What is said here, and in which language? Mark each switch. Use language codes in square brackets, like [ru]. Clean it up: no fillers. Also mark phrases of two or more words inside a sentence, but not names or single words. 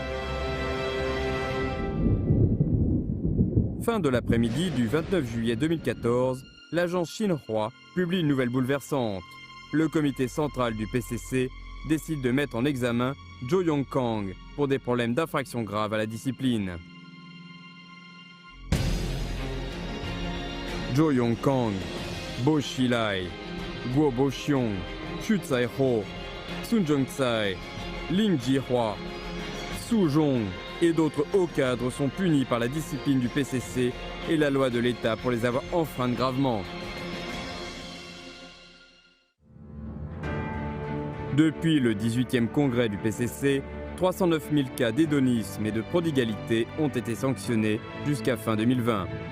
[fr] Fin de l'après-midi du 29 juillet 2014, l'agence Xinhua publie une nouvelle bouleversante. Le comité central du PCC décide de mettre en examen Zhou Yongkang pour des problèmes d'infraction grave à la discipline. Zhou Yongkang, Bo Xilai, Guo Boxiong, Xu Zaiho, Sun Zhongcai, Lin Jihua, Su Zhong et d'autres hauts cadres sont punis par la discipline du PCC et la loi de l'État pour les avoir enfreintes gravement. Depuis le 18e congrès du PCC, 309 000 cas d'hédonisme et de prodigalité ont été sanctionnés jusqu'à fin 2020.